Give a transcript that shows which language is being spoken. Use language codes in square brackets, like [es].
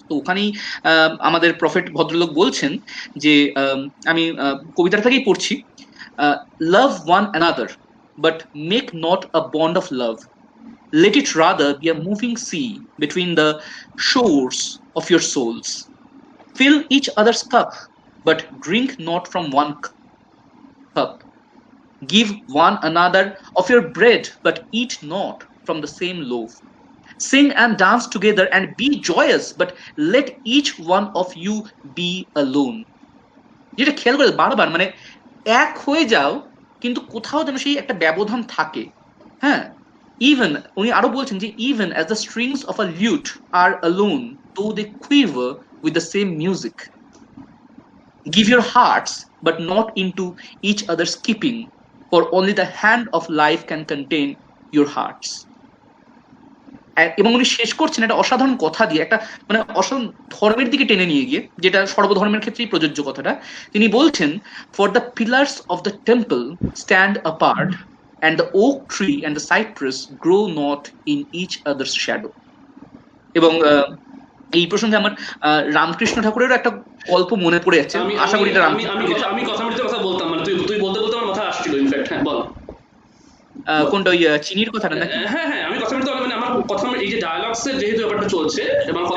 [bn] তো ওখানেই আমাদের প্রফেট ভদ্রলোক বলছেন যে, আমি কবিতাটা থেকেই পড়ছি, [en] Love one another but make not a bond of love, let it rather be a moving sea between the shores of your souls. Fill each other's cup, but drink not from one cup. Give one another of your bread, but eat not from the same loaf. Sing and dance together and be joyous, but let each one of you be alone. [bn] যেটা খেয়াল করে বারবার, মানে এক হয়ে যাও কিন্তু কোথাও যেন সেই একটা ব্যবধান থাকে। [en] হ্যাঁ, even [bn] উনি আরো বলছেন যে, [en] even as the strings of a lute are alone, though they quiver with the same music. Give your hearts, but not into each other's keeping, for only the hand of life can contain your hearts. [bn] এবং উনি শেষ করছেন একটা অসাধারণ কথা দিয়ে, একটা মানে অসাধারণ ধর্মের দিকে টেনে নিয়ে গিয়ে, যেটা সর্বধর্মের ক্ষেত্রেই প্রযোজ্য কথাটা। তিনি বলছেন, [en] For the pillars of the temple stand apart, and the oak tree and the cypress grow not in each other's shadow. [bn] এবং এই প্রসঙ্গে আমার রামকৃষ্ণ ঠাকুরেরও একটা গল্প মনে পড়ে যাচ্ছে, আশা করি এটা আমি কথা বলতে বলতাম, মানে তুই বলতে বলতে আমার মাথায় আসছিল ইনফ্যাক্ট। হ্যাঁ বল। কোনটা ওই চিনির কথাটা নাকি? হ্যাঁ হ্যাঁ, আমি কথা বলতে মানে আমার কথা এই যে ডায়ালগস এর যেহেতু ব্যাপারটা চলছে এবং কথা